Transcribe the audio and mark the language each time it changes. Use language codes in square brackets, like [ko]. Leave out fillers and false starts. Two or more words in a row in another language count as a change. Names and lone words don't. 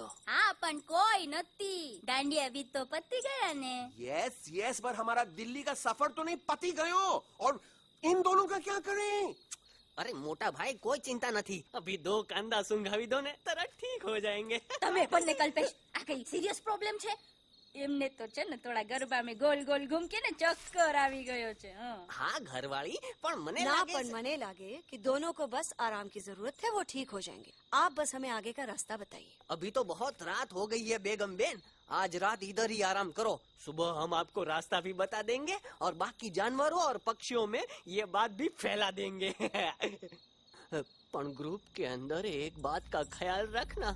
[gu] હા પણ કોઈ નથી. દાંડિયા બી તો પતી ગયા ને. [hi] यस यस पर हमारा दिल्ली का सफर तो नहीं [gu] પતી ગયો. [hi] और इन दोनों का क्या करें? अरे मोटा भाई कोई चिंता नहीं. अभी 2 [gu] કાંદા સુંઘાવી [hi] दो ने तरत ठीक हो जाएंगे. [gu] તમે પણ ને કલ્પેશ આ કઈ સિરિયસ પ્રોબ્લેમ છે? એમને તો છે ને થોડા ગરબામાં [hi] गोल गोल घूमके [gu] ને ચક્કર આવી ગયો છે. [hi] हाँ घरवाली पर मने ना लागे पर मने लागे कि दोनों को बस आराम की जरूरत है, वो ठीक हो जाएंगे. आप बस हमें आगे का रास्ता बताइए. अभी तो बहुत रात हो गई है बेगम बेन. आज रात इधर ही आराम करो. सुबह हम आपको रास्ता भी बता देंगे और बाकी जानवरों और पक्षियों में ये बात भी फैला देंगे. पण ग्रुप के अंदर एक बात का ख्याल रखना.